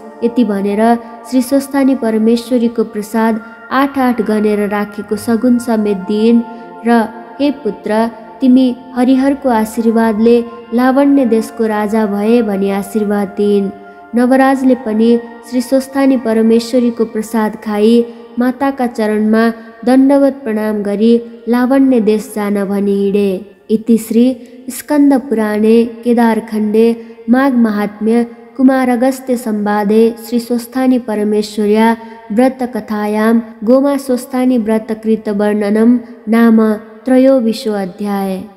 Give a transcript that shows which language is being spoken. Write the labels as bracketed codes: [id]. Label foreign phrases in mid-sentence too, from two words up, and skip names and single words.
[ne] यति भनेर श्री स्वस्थानी परमेश्वरीको प्रसाद 8 गनेर राखेको सगुन समेत दिइन् र हे पुत्र, तिमी हरिहरको आशीर्वादले लावण्य देशको राजा भए भनी आशीर्वाद दिइन्। नवराजले पनि श्री स्वस्थानी परमेश्वरीको प्रसाद खाई माताका चरणमा दण्डवत प्रणाम गरी लावण्य देश जान भनी हिँडे। [sa] इति श्री स्कन्द पुराणे केदारखण्डे माघ महात्म्य कुमारगस्त्य संवादे श्री स्वस्थानी परमेश्वर्या व्रतकथायां गोमा स्वस्थानी व्रतकृत वर्णनम नाम त्रयोविंशो अध्याय।